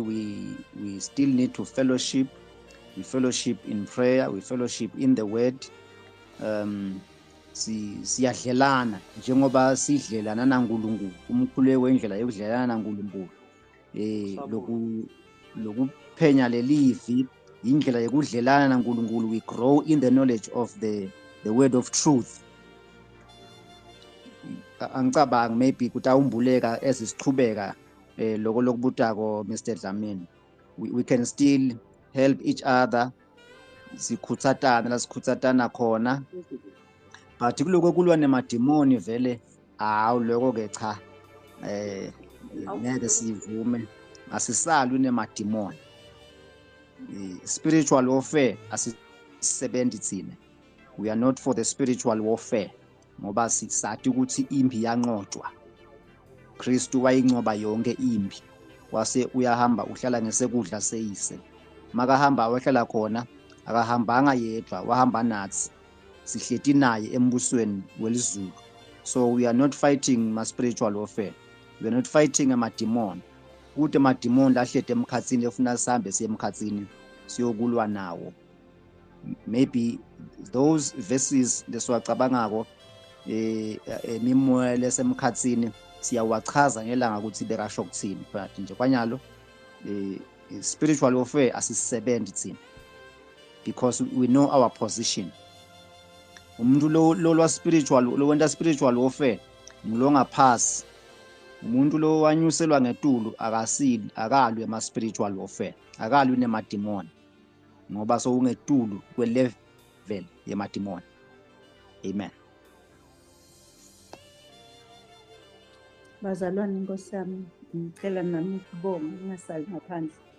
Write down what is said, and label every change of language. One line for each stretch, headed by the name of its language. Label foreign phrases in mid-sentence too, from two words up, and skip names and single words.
English: We still need to fellowship. We fellowship in prayer. We fellowship in the word.
Swati: Siyadlelana njengoba sidlelana naNkulunkulu. Umkhuleko wendlela yokudlelana naNkulunkulu. lokuphenya lelivi indlela yokudlelana naNkulunkulu.
English: We grow in the knowledge of the word of truth.
Swati: Angicabangi maybe kutawumbuleka ezisichubeka lokho lokubutako Mr Dlamini.
English: We can still help each other,
Swati: sikhutsatana la sikhutsatana khona, but kuloko kulwa nemadimoni vele lokho ke cha ngeke sivume, asisalwi nemadimoni.
English: Spiritual warfare
Swati: asisebenzi thina.
English: We are not for the spiritual warfare
Swati: ngoba sisathi ukuthi impi yanqotshwa. Kristu wayincoba yonke impi, wase uyahamba uhlala ngesekudla seyise. Makahamba wahlala khona akahambanga yedwa, wahamba nathi, sihleti naye embusweni welizulu.
English: So we are not fighting ma spiritual warfare, we are not fighting amadimoni.
Swati: Kuthi amadimoni lahlete emkhatsini efuna sihambe siye emkhatsini siyokulwa nawo.
English: Maybe those verses
Swati: lesiwacabangako emimoya lesemkhatsini siyawachaza ngelanga ukuthi bekasho kuthini, but nje kwanyalo
English: spiritual warfare
Swati: asisebenzi thina
English: because we know our position.
Swati: Umuntu lo spiritual lo wenta
English: spiritual warfare
Swati: ngilonga phasi. Umuntu lo wanyuselwa ngetulu akalwi ema
English: spiritual warfare,
Swati: akalwi nemadimoni ngoba so ungetulu kwe level yemadimoni. Amen. Bazalwane Nkosi yami, ngicela nami ukubonga ngingasali ngaphandle.